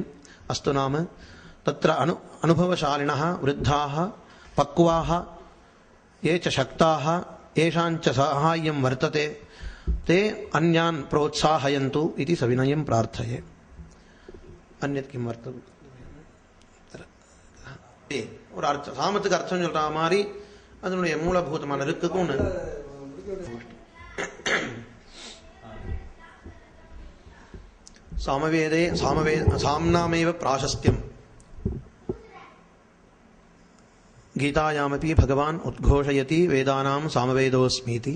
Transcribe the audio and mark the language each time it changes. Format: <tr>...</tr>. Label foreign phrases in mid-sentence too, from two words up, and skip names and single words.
<sa>अस्तु नाम तत्र अनुभवशालिनः, वृद्धाः, पक्वाः, ये च शक्ताः, येषाञ्च साहाय्यं वर्तते, ते अन्यान् प्रोत्साहयन्तु इति सविनयं प्रार्थये। अन्यत् किं वर्तते?</sa> <ta>ஒரு சாமத்துக்கு அர்த்தம் சொல்ற மாதிரி அதனுடைய மூலபூதமான இருக்குக்கும்</ta> <sa>सामवेदे साम्नामेव प्राशस्त्यम्। गीतायामपि भगवान् उद्घोषयति वेदानां सामवेदोऽस्मीति।</sa>